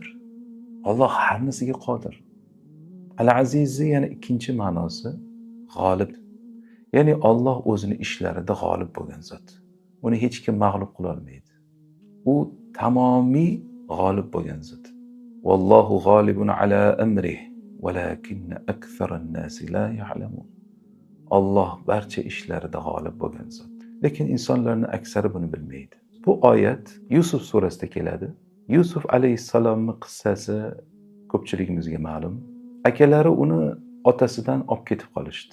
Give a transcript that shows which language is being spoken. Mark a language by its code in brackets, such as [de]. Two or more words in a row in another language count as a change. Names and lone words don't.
[uz] Alloh har narsaga qodir. Al-Azizni yana ikkinchi ma'nosi g'olib. Ya'ni Alloh o'zini ishlarida g'olib bo'lgan zot. Uni hech kim mag'lub qila olmaydi. U tamomiy g'olib bo'lgan zot. [ar] والله غالب على أمره ولكن أكثر الناس لا يعلمون. [uz] Alloh barcha ishlarida g'olib bo'lgan zot. Lekin insonlarning aksari buni bilmaydi. Bu oyat Yusuf surasida keladi. Yusuf alayhissalomning qissasi ko'pchiligimizga ma'lum. Akalari uni otasidan olib ketib qolishdi.